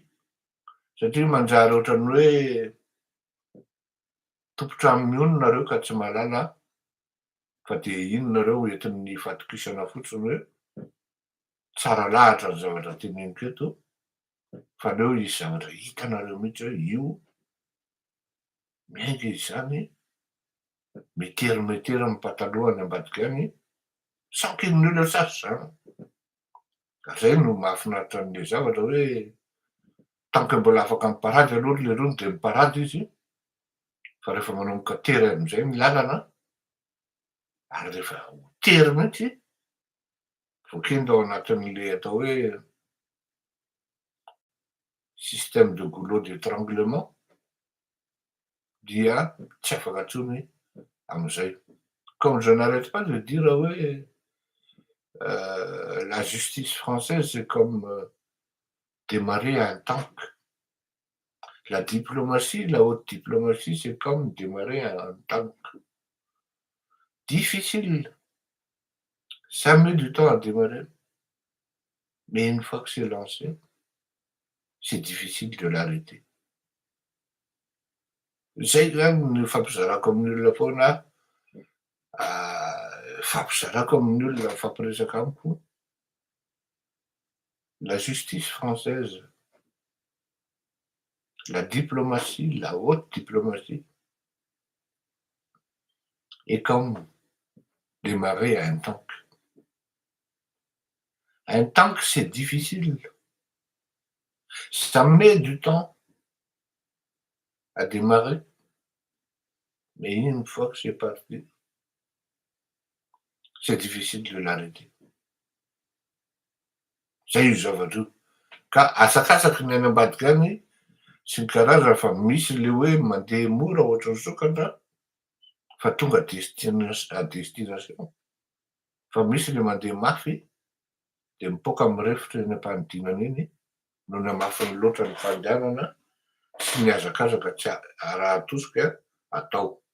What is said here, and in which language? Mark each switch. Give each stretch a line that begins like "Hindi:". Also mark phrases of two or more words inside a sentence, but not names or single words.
Malagasy: Satria manjary ohatran'ny hoe tompotrano miono nareo ka tsy mahalala fa de iny nareo entin'ny fatokisana fotsiny hoe tsara lahatra ny zavatra teneniko eto fa leo izy zavatra hitanareo mihitsy hoe io miainga izy zany, metery amin'ny pataloha any ambadika any,
French: sans qu'il ne le sache
Malagasy: zany. Ka zay no mahafinaritra an'le zavatra hoe
French: tant que
Malagasy: mbola afaka miparady aloha le rony de miparady izy Fa rehefa manomboka tery am'izay ny lalana, ary rehefa ho tery mihitsy, voakeny ao anatin'le atao hoe
French: système de goulot d'étranglement,
Malagasy: dia tsy afaka intsony am'izay.
French: Comme je n'arrête pas de dire hoe la justice française c'est comme démarrer un tank. La diplomatie, la haute diplomatie, c'est comme démarrer un tank. Difficile. Ça met du temps à démarrer. Mais une fois que c'est lancé, c'est difficile de l'arrêter.
Malagasy: Zay zany ny fampizarako amin'olona foana, fampizarako amin'olona fampiresaka amiko.
French: La justice française, la diplomatie, la haute diplomatie est comme démarrer un tank. Un tank, c'est difficile. Ça met du temps à démarrer, mais une fois que c'est parti, c'est difficile de l'arrêter.
Malagasy: Zay io zavatra io. Ka asakasaky ny any ambadika any sy ny karazana fa misy le hoe mandeha mora ohatry ny sokatra fa tonga
French: à destination.
Malagasy: Fa misy le mandeha mafy de mipoaka am'rivotra eny am-panidinana iny noho ny hamafin'ny loatra ny fandehanana sy ny hazakazaka tsy raha atosika atao.